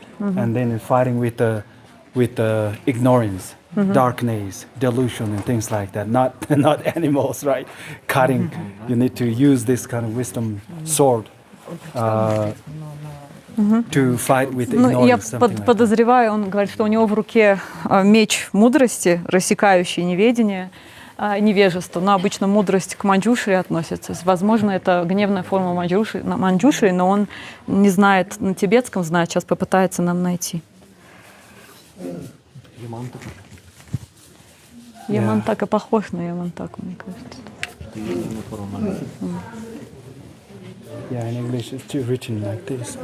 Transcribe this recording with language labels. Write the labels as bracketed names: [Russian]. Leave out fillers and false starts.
[English] And then fighting with the ignorance, darkness, delusion, and things like that. Not animals, right? Cutting. You need to use this kind of wisdom sword to fight with ignorance. [Russian] Я подозреваю, он говорит, что у него в руке меч мудрости, рассекающий неведение, невежество. Но обычно мудрость к манджушри относится. Возможно, это гневная форма манджушри, но он не знает на тибетском, знает. Сейчас попытается нам найти. Ямантака похож на Ямантаку, мне кажется. [English] Yeah, in English it's written like this.